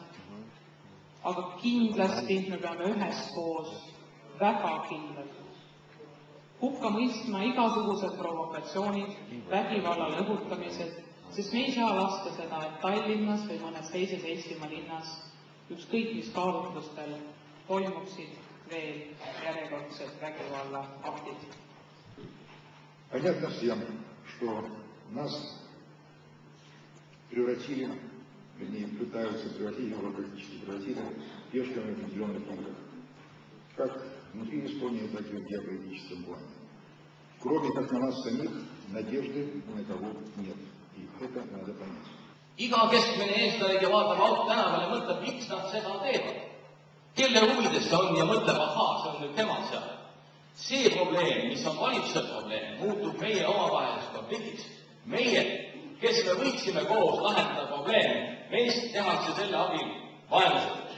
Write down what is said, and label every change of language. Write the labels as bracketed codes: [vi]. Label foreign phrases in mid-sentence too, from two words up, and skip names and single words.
[et] Aga kindlasti me peame üheskoos väga kindlalt hukka mõistma igasugused provokatsioonid, vägivallale õhutamised, sest me ei saa lasta seda, et Tallinnas või mõnes teises Eestimaa linnas ükskõik mis kaalutlustel toimuksid veel järjekordsed vägivallaaktid. [ru] Понятно всем, что нас превратили, вернее, пытаются превратить, уже практически превратили, пешками в определенных играх. Как внутри Эстонии, так и в геополитическом плане. Кроме как на нас самих, надежды ни на кого нет. И это надо понять. [et] Iga keskmine eestlane vaatab auto tänaval ja mõtleb, miks nad seda teevad. Kelle huvides see on ja mõtleb, ahaa, see on nüüd tema seal. See probleem, mis on valitsuse probleem, muutub meie omavaheliseks konfliktiks. Meie, kes me võiksime koos lahendada probleemi, meist tehakse selle abil vaenlased.